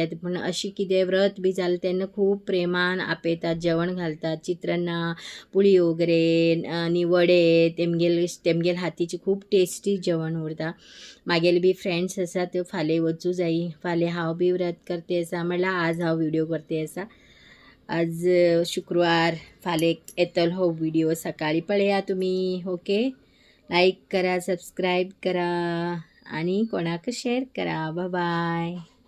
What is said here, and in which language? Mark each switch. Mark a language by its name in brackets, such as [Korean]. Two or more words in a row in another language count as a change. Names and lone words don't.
[Konkani] पण अशी कितें व्रत बी जालें तेन्ना खूप प्रेमान आपयतात जेवण घालतात चित्रान्ना पुळयोगरे आनी वडे तेमगेल हातीची खूप टेस्टी जेवण उरता. मागेले बी फ्रेंड्स आसा त्यो फाल्यां वचूं जायी. फाल्यां हांव बी व्रत करते आसा म्हणल्यार आज हांव व्हिडिओ करते आसा. आज शुक्रवार फाल्यां येतलो हो व्हिडिओ सकाळी पळया तुम्ही. ओके, लाईक करा, सबस्क्राईब करा आणि कोणाक शेअर करा. [English] Bye bye.